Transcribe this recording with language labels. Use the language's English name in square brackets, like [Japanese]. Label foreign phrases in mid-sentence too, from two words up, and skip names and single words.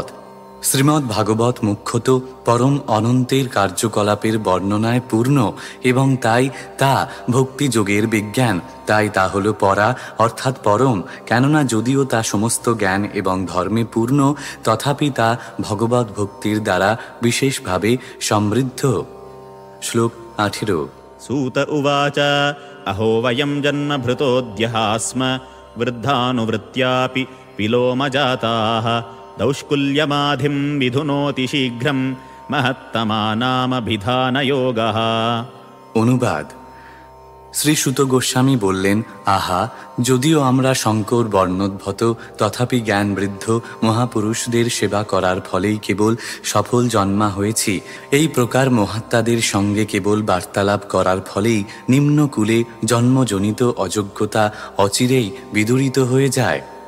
[Bangla] শ্রীমদ্ ভাগবত মুখ্যত পরম অনন্তের কার্যকলাপের বর্ণনায় পূর্ণ এবং তাই তা ভক্তিযোগের বিজ্ঞান। তাই তা হল পরা অর্থাৎ পরম। কেননা যদিও তা সমস্ত জ্ঞান এবং ধর্মে পূর্ণ, তথাপি তা ভগবত ভক্তির দ্বারা বিশেষভাবে সমৃদ্ধ। শ্লোক 18 [Sanskrit] सूत उवाच अहो वयं जन्मभृतोऽद्यः स्म वृद्धानुवृत्त्यापि विलोमजाताः दौष्कुल्यमाधिं विधुनोति शीघ्रं महत्तमानामभिधानयोगः। [Bangla] অনুবাদ: শ্রী সুত গোস্বামী বললেন, আহা, যদিও আমরা শঙ্কর বর্ণোদ্ভূত, তথাপি জ্ঞান বৃদ্ধ মহাপুরুষদের সেবা করার ফলেই কেবল সফল জন্মা হয়েছি। এই প্রকার মহাত্মাদের সঙ্গে কেবল বার্তালাপ করার ফলেই নিম্নকুলে জন্মজনিত অযোগ্যতা অচিরেই বিদূরিত হয়ে যায়।